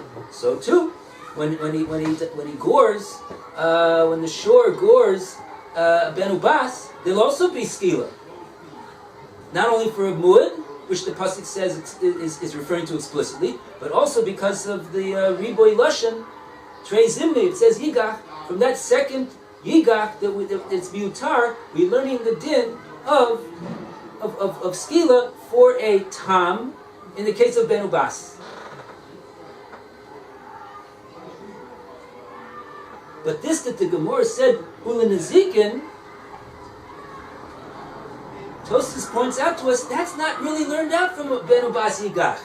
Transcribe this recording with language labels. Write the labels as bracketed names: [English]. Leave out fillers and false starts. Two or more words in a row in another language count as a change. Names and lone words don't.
[English] So too, when he gores, when the shor gores [Hebrew] ben ubas, [English] there'll also be skila. Not only for a muad, which the pasuk says is referring to explicitly, but also because of the [Hebrew] riboy lashon trei zimni. [English] It says yigach. From that second yigach that it's miutar, we're learning the din of skila for a tam in the case of [Hebrew] ben ubas. [English] But this that the Gemora said ulanazikin, Tosfos points out to us that's not really learned out from [Hebrew] ben ubas yigach.